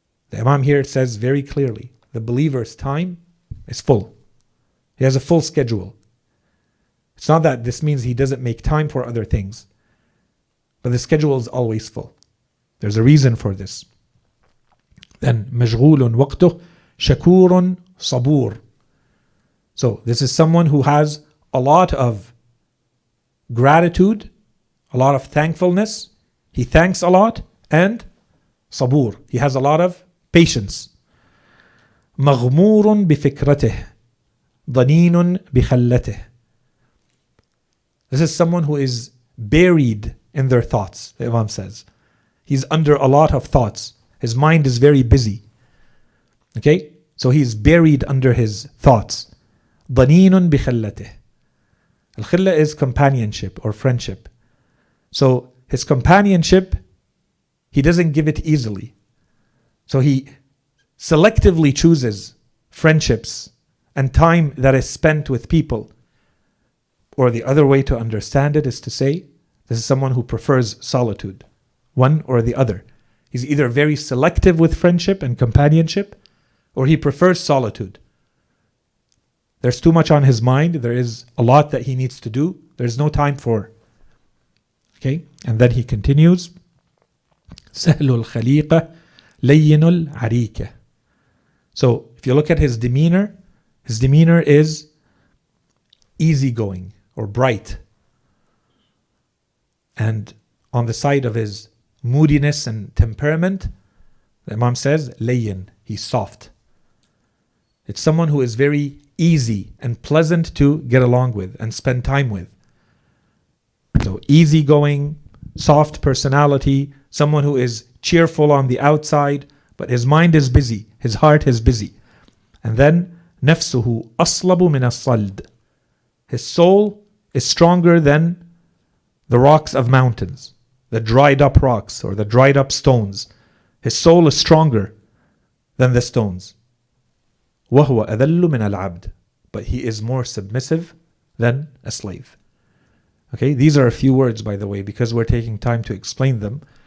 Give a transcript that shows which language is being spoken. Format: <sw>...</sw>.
<en>The Imam here says very clearly, the believer's time is full. He has a full schedule. It's not that this means he doesn't make time for other things, but the schedule is always full. There's a reason for this.</en> <ar>Then مشغول وقته شكور صبور.</ar> <en>So this is someone who has a lot of gratitude, a lot of thankfulness. He thanks a lot, and صبور. He has a lot of patience.</en> <ar>مغمور بفكرته ضنين بخلته.</ar> <en>This is someone who is buried in their thoughts, the Imam says. He's under a lot of thoughts. His mind is very busy. Okay? So he's buried under his thoughts.</en> <ar>ضنين بخلته.</ar> <en>Al-khilla is companionship or friendship. So his companionship, he doesn't give it easily. So he selectively chooses friendships and time that is spent with people. Or the other way to understand it is to say, this is someone who prefers solitude. One or the other. He's either very selective with friendship and companionship, or he prefers solitude. There's too much on his mind. There is a lot that he needs to do. There's no time for. Okay? And then he continues.</en> <ar>سهل الخليقة لين العريكة.</ar> <en>So if you look at his demeanor is easygoing or bright. And on the side of his moodiness and temperament, the Imam says, layyin, he's soft. It's someone who is very easy and pleasant to get along with and spend time with. So easygoing, soft personality, someone who is cheerful on the outside, but his mind is busy, his heart is busy.</en> <ar>And then, نفسه أصلب من الصلد.</ar> <en>His soul is stronger than the rocks of mountains, the dried up rocks or the dried up stones. His soul is stronger than the stones.</en> <ar>وهو أذل من العبد.</ar> <en>But he is more submissive than a slave. Okay, these are a few words, by the way, because we're taking time to explain them.</en>